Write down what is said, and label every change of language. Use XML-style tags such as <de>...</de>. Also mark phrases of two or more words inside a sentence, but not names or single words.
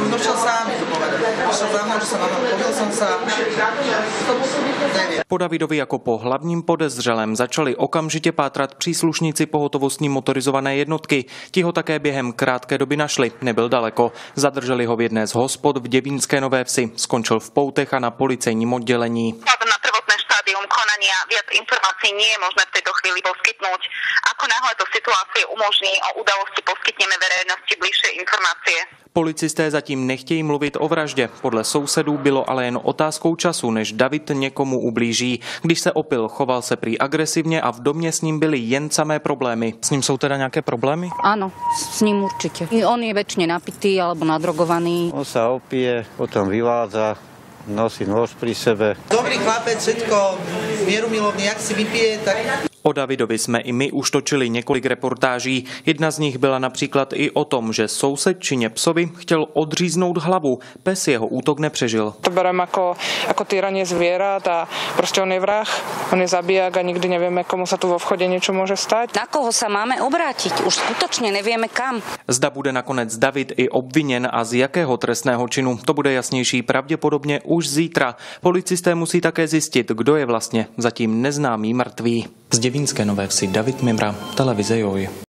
<cs>Po Davidovi jako po hlavním podezřelém začali okamžitě pátrat příslušníci pohotovostní motorizované jednotky. Ti ho také během krátké doby našli, nebyl daleko. Zadrželi ho v jedné z hospod v Devínské Nové Vsi. Skončil v poutech a na policejním oddělení.</cs> <sk>Konania viac informácií nie je možné v tejto chvíli poskytnúť. Ako náhle to situácie umožní, o udalosti poskytneme verejnosti bližšie informácie.</sk> <cs>Policisté zatím nechtějí mluvit o vraždě. Podle sousedů bylo ale jen otázkou času, než David někomu ublíží. Když se opil, choval se prý agresivně a v domě s ním byly jen samé problémy. S ním jsou teda nějaké problémy?</cs> <sk>Áno, s ním určite. On je väčšine napitý alebo nadrogovaný. On sa opije, potom vyvádza, nosí nôž pri sebe. Dobrý chlapec, všetko mierumilovný, jak si vypije, tak...</sk> <cs>O Davidovi jsme i my už točili několik reportáží. Jedna z nich byla například i o tom, že soused čině psovi chtěl odříznout hlavu. Pes jeho útok nepřežil.</cs> <sk>To berem ako týranie zvierat a proste on je vrah, on je zabijak a nikdy nevieme, komu sa tu vo vchode niečo môže stať. Na koho sa máme obrátiť? Už skutočne nevieme kam.</sk> <cs>Zda bude nakonec David i obviněn a z jakého trestného činu, to bude jasnější pravděpodobně už zítra. Policisté musí také zjistit, kdo je vlastně zatím neznámý mrtvý. Z Devínské Nové Vsi David Mimra, televize Joj.</cs>